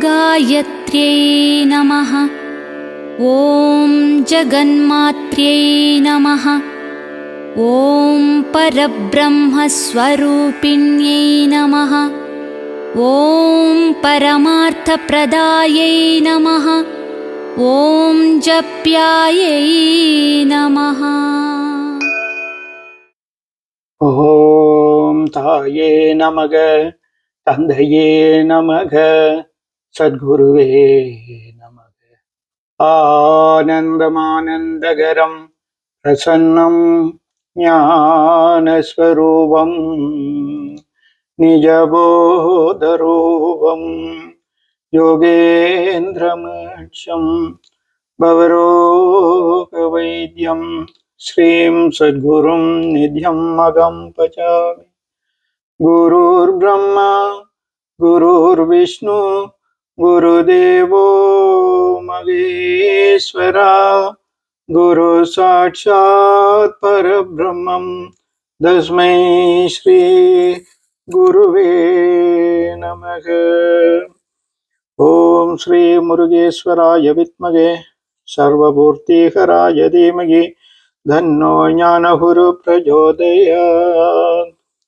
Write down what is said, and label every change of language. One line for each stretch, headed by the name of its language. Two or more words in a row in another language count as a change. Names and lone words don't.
Sanskrit: गायत्र्यै नमः। ॐ जगन्मात्र्यै नमः। ॐ परब्रह्मस्वरूपिण्यै नमः। ॐ परमार्थप्रदायै नमः। ॐ जप्यायै नमः।
Tamil: ஓம் தாயே நமக, தந்தையே நமக, சத்குருவே நமக.
Sanskrit: आनन्दमानन्दकरं प्रसन्नं ज्ञानस्वरूपं निजबोधरूपं योगेन्द्रमोक्षं भवरोगवैद्यं श्रीं सद्गुरुं नित्यं अहं भजामि. गुरुर् ब्रह्मा गुरुर् विष्णु गुरुदेवो महेश्वरा गुरु साक्षात् परब्रह्मम् तस्मै श्री गुरवे नमः. ॐ श्री मुरुगेश्वराय विद्महे सर्वपूर्तिकराय धीमहि तन्नो ज्ञानगुरु प्रचोदयात्.